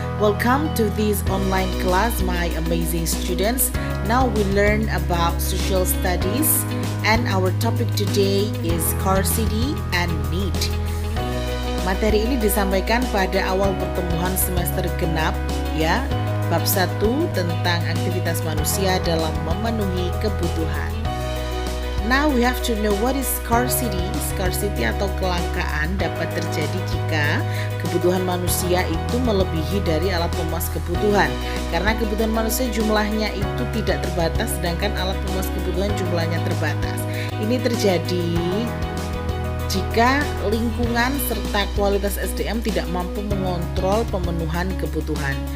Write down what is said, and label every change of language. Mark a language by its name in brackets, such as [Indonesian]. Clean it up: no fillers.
[English] Welcome to this online class, my amazing students. Now we learn about social studies and our topic today is scarcity and need. [Indonesian] Materi ini disampaikan pada awal pertemuan semester genap ya, bab 1 tentang aktivitas manusia dalam memenuhi kebutuhan. [English] Now we have to know what is scarcity. [Indonesian] Scarcity atau kelangkaan dapat terjadi jika kebutuhan manusia itu melebihi dari alat pemuas kebutuhan. Karena kebutuhan manusia jumlahnya itu tidak terbatas, sedangkan alat pemuas kebutuhan jumlahnya terbatas. Ini terjadi jika lingkungan serta kualitas SDM tidak mampu mengontrol pemenuhan kebutuhan.